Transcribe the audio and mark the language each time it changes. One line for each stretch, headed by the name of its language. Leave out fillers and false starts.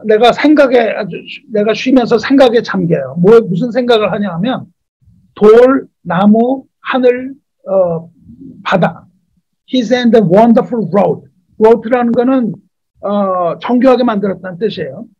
Korean: 내가 쉬면서 생각에 잠겨요. 무슨 생각을 하냐 하면 돌, 나무, 하늘, 바다.
English: He's in the wonderful road.
Korean: road라는 거는 정교하게 만들었다는 뜻이에요.